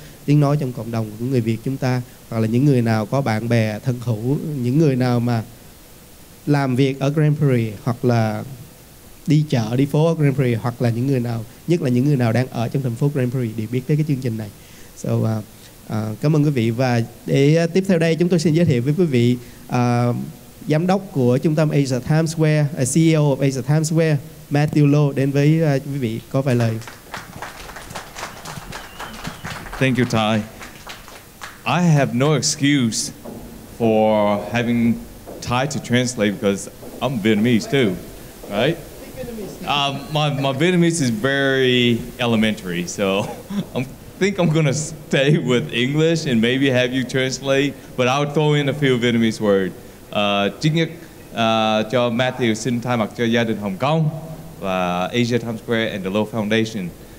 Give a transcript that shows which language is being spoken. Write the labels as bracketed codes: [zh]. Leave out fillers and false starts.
[vi] tiếng nói trong cộng đồng của người Việt chúng ta, hoặc là những người nào có bạn bè thân hữu, những người nào mà làm việc ở Grand Prairie hoặc là đi chợ đi phố ở Grand Prairie, hoặc là những người nào, nhất là những người nào đang ở trong thành phố Grand Prairie để biết tới cái chương trình này. Cảm ơn quý vị. Và để tiếp theo đây chúng tôi xin giới thiệu với quý vị giám đốc của trung tâm Asia Times Square, [en] CEO of Asia Times Square, [vi] Matthew Lowe đến với quý vị có vài lời. [en] Thank you, Ty. I have no excuse for having Ty to translate because I'm Vietnamese too, right? My Vietnamese is very elementary, so I think I'm going to stay with English and maybe have you translate, but I'll throw in a few Vietnamese words. [vi] Trước nhất, cho Matthew xin thay mặt cho gia đình Hồng Kông và Asia Times Square [en] and the Lowe Foundation.